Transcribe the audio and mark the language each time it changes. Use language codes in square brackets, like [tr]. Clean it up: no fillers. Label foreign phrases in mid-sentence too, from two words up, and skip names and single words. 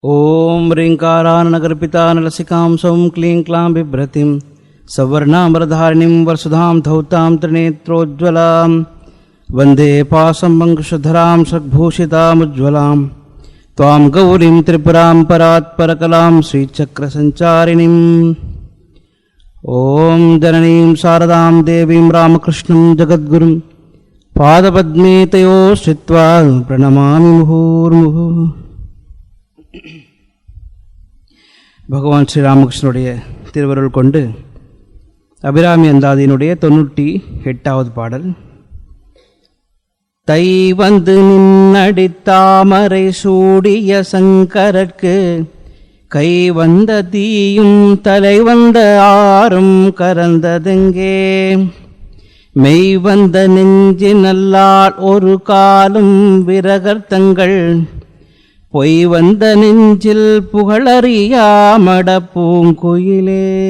[sa] ஓம் ह्रीङ्काराननगर्पिता नलसिकां सौं क्लीं क्लां बिभ्रतिं सवर्णामरधारिणीं वरसुधां धौतां त्रिनेत्रोज्ज्वलां वन्दे पाशं पङ्कजधरां सद्भूषितामुज्ज्वलां त्वां गौरीं त्रिपुरां परात्परकलां श्रीचक्रसञ्चारिणीम् ॐ जननीं शारदां देवीं रामकृष्णं जगद्गुरुं पादपद्मे तयोः श्रित्वा प्रणमामि मुहुर्मुहुः. [ta] பகவான் ஸ்ரீராமகிருஷ்ணனுடைய திருவருள் கொண்டு அபிராமி அந்தாதியினுடைய 98வது பாடல். தை வந்து நின்னடித்தாமரை சூடிய சங்கரற்கு கை வந்த தீயும் தலை வந்த ஆறும் கரந்ததெங்கே மெய் வந்த நெஞ்சினல்லால் ஒரு காலும் விரகர்த்தங்கள் பொய் வந்த நெஞ்சில் புகழறியாமட பூங்குயிலே.